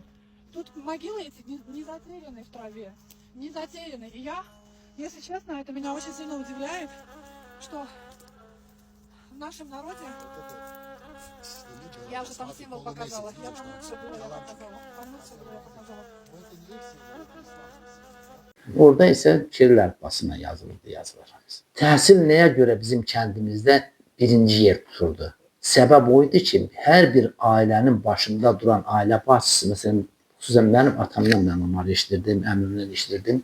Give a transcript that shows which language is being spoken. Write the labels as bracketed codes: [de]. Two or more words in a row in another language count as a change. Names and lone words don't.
[ru] Тут могилы эти не затеряны в траве, не затеряны. И я, если честно, это меня очень сильно удивляет, что в нашем народе Я уже там символ показала. Я там лучше было, я показала. Там лучше было, я показала. [az] Orada isə Kiril əlifbasına yazılırdı yazılarımız. Təhsil nəyə görə bizim kəndimizdə birinci yer tuturdu? Səbəb o idi ki, hər bir ailənin başında duran ailə başçısı, məsələn, xüsusən mənim atamdan mən onları eşidirdim, əmrimdən eşidirdim.